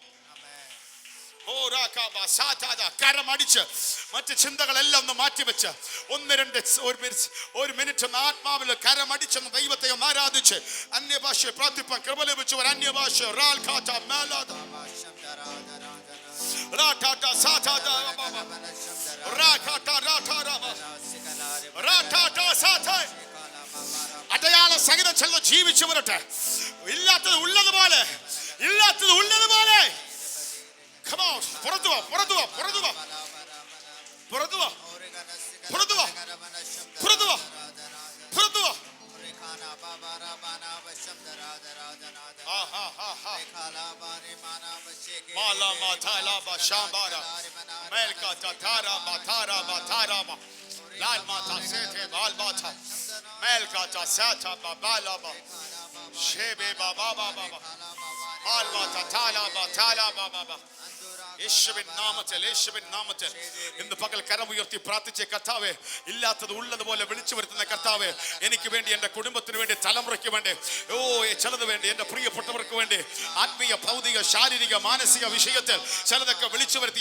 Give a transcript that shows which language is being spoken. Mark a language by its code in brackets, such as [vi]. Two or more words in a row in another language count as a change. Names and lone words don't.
[ml] കരമടിച്ച് മറ്റ് ചിന്തകളെല്ലാം ഒന്ന് മാറ്റിവെച്ച് ഒരു മിനിറ്റ് ഒന്ന് ആത്മാവിൽ കരമടിച്ചെന്ന് ദൈവത്തെ ഒന്ന് ആരാധിച്ച് അന്യഭാഷയെ പ്രാർത്ഥിപ്പാൻ കൃപ ലഭിച്ചവർ അന്യഭാഷ അടയാള സഹിതം ചെന്ന് ജീവിച്ചു വരട്ടെ. ഇല്ലാത്തത് ഉള്ളതുപോലെ, ഇല്ലാത്തത് ഉള്ളതുപോലെ. [en] Come on, [ml] പുറത്തു വാ, പുറത്തു വാ, പുറത്തു വാ, പുറത്തു വാ, പുറത്തു വാ, പുറത്തു വാ, പുറത്തു വാ. Mala matala bashambara melka tatara matara matara ma lal mata sete bal mata melka tasata babala ba shebe baba baba al mata tala batala baba യേശുവിൻ നാമത്തിൽ, യേശുവിൻ നാമത്തിൽ ഇന്ന് പകൽ കരമുയർത്തി പ്രാർത്ഥിച്ച കർത്താവേ, ഇല്ലാത്തത് ഉള്ളതുപോലെ വിളിച്ചു വരുത്തുന്ന കർത്താവേ, എനിക്ക് വേണ്ടി, എൻ്റെ കുടുംബത്തിന് വേണ്ടി, തലമുറയ്ക്ക് വേണ്ടി, ചിലത് വേണ്ടി, എൻ്റെ പ്രിയപ്പെട്ടവർക്ക് വേണ്ടി, ആത്മീയ, ഭൗതിക, ശാരീരിക, മാനസിക വിഷയത്തിൽ ചിലതൊക്കെ വിളിച്ചു വരുത്തി.